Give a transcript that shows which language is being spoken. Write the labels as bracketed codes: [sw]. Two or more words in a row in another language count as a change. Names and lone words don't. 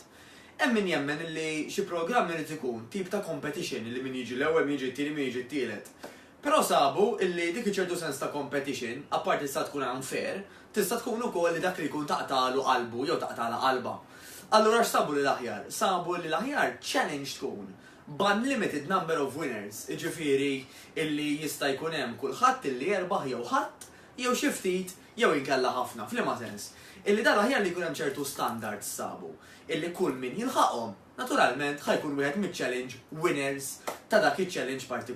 [mt] Hemm min jemmen li xi programm irid ikun tip ta' competition li min jiġi l-ewwel, min jiġi t-tieni, min jiġi t-tielet. Però sabu illi dik ċertu sens ta' competition, apparti tista' tkun unfair, tista' tkun ukoll li dak li jkun taqtalu qalbu jew taqtala qalba. Allura x'sabu li l-aħjar? Sabu li l-aħjar challenge tkun b' [en] unlimited number of winners, [mt] iġifieri illi jista' jkun hemm kulħadd illi jerbaħ jew ħadd jew xi ftit jew inkella ħafna, f'liema sens. Illi dan aħjar li jkun hemm ċertu standards sabu, illi kull min jilħaqhom. Naturalment ħajkun wieħed mit- [en] challenge winners [mt] ta' dak iċ-challenge partikolari.